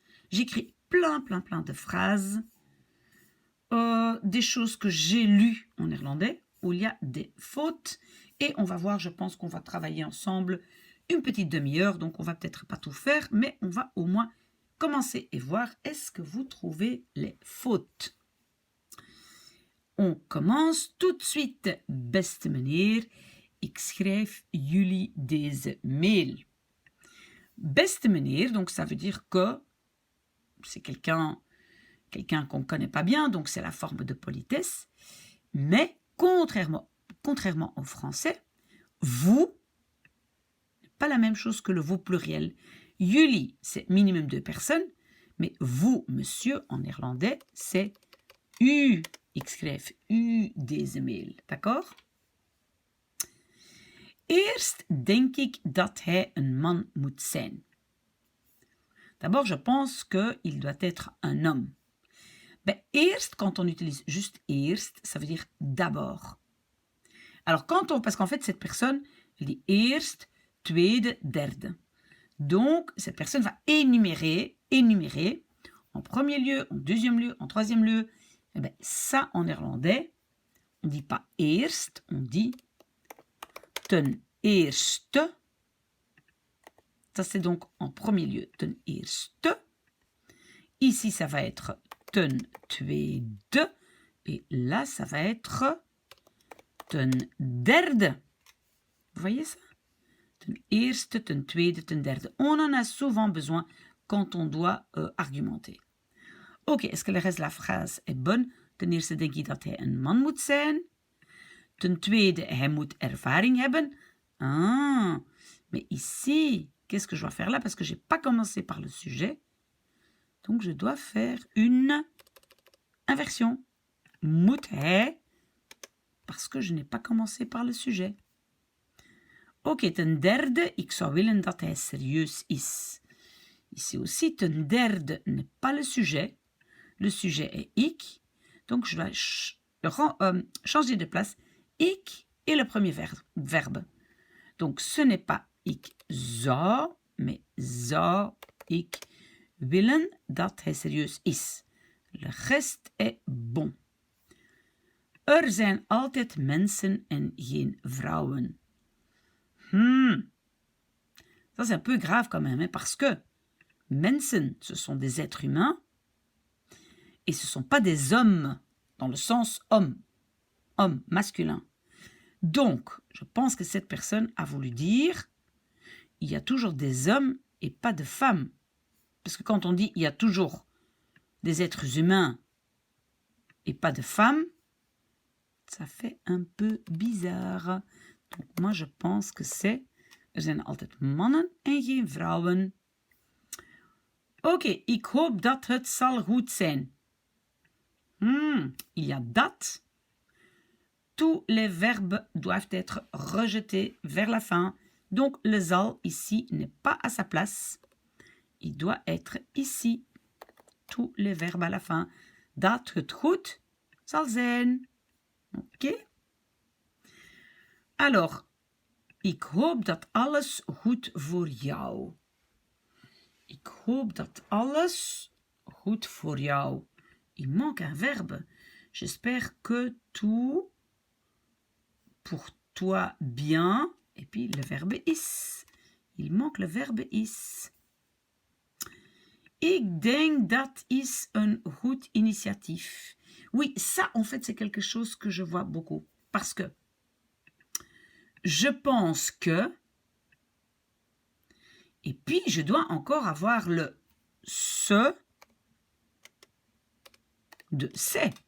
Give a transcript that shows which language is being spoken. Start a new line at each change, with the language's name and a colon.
French: J'écris plein de phrases, des choses que j'ai lues en néerlandais où il y a des fautes et on va voir, je pense qu'on va travailler ensemble une petite demi-heure, donc on va peut-être pas tout faire, mais on va au moins commencer et voir est-ce que vous trouvez les fautes. On commence tout de suite.
Dutch: Beste meneer, ik schrijf jullie deze mail. Beste meneer,
French: donc ça veut dire que c'est quelqu'un qu'on ne connaît pas bien, donc c'est la forme de politesse. Mais contrairement au français, vous, pas la même chose que le vous pluriel. Jullie, c'est minimum 2 personnes, mais vous, monsieur, en néerlandais, c'est u.
Dutch: Ik schrijf u deze mail, d'accord? Eerst denk ik dat hij een man moet zijn.
French: D'abord, je pense qu'il doit être un homme. Ben, eerst, quand on utilise juste eerst, ça veut dire d'abord. Alors, parce qu'en fait, cette personne, elle dit eerst, tweede, derde. Donc, cette personne va énumérer, en premier lieu, en deuxième lieu, en troisième lieu. Eh bien, ça, en néerlandais, on ne dit pas eerst, on dit ten eerste. Ça, c'est donc en premier lieu, ten eerste. Ici, ça va être ten tweede. Et là, ça va être ten derde. Vous voyez ça?
Dutch: Ten eerste, ten tweede, ten derde.
French: On en a souvent besoin quand on doit argumenter. Ok, est-ce que le reste de la phrase est bonne?
Dutch: Ten eerste denk ik dat hij een man moet zijn. Ten tweede, hij moet ervaring hebben.
French: Ah, mais ici, qu'est-ce que je dois faire là? Parce que je n'ai pas commencé par le sujet. Donc, je dois faire une inversion.
Dutch: Moet hij,
French: parce que je n'ai pas commencé par le sujet.
Dutch: Ok, ten derde, ik zou willen dat hij serieus is.
French: Ici aussi, ten derde n'est pas le sujet. Le sujet est ik. Donc, je dois changer de place. Ik est le premier verbe. Donc, ce n'est pas
Dutch: ik zou,
French: mais
Dutch: zou ik willen dat hij serieus is.
French: Le reste est bon.
Dutch: Er zijn altijd mensen en geen vrouwen.
French: Ça, c'est un peu grave quand même, hein, parce que mensen, ce sont des êtres humains et ce ne sont pas des hommes, dans le sens homme, masculin. Donc, je pense que cette personne a voulu dire il y a toujours des hommes et pas de femmes. Parce que quand on dit il y a toujours des êtres humains et pas de femmes, ça fait un peu bizarre. Donc moi je pense que c'est
Dutch: er zijn altijd mannen en geen vrouwen. Ok, ik hoop dat het zal goed zijn.
French: Il y a dat. Tous les verbes doivent être rejetés vers la fin. Donc le zal ici n'est pas à sa place. Il doit être ici. Tous les verbes à la fin.
Dutch: Dat het goed zal zijn. Ok? Alors, ik hoop dat alles goed voor jou. Ik hoop dat alles goed voor jou.
French: Il manque un verbe. J'espère que tout pour toi bien. Et puis le verbe is. Il manque le verbe is.
Dutch: Ik denk dat is een goed initiatief.
French: Oui, ça en fait c'est quelque chose que je vois beaucoup. Parce que je pense que, et puis je dois encore avoir le ce de c'est.